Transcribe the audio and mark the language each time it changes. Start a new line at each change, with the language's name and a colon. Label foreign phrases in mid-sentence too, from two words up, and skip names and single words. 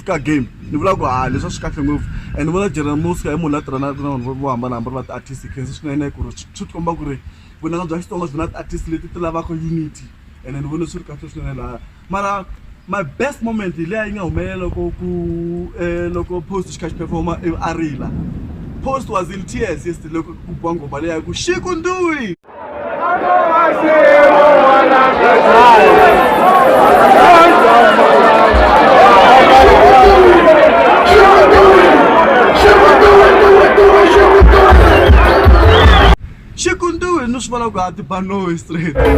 Tsonga: ka game ni vula ku leswi swi kahle ngopfu and ni vona General Mosca munhu la tirhana na vanhu vo hambanahambana va ti-artist khensa swinene ku ri swi tikomba ku ri vunanga bya Xitsonga byi na ti-artist leti ti lavaka unity and ni vona swi ri kahle swinene laha mara
English: my best moment
Tsonga: hi leyi yi nga humelela loko Post xi kha xi performa a rila.
English: Post was in tears yesterday
Tsonga: loko ku biwa ngoma leyi ku Shikundui. Shikundui no swi vona ku a ti Banoyi straight.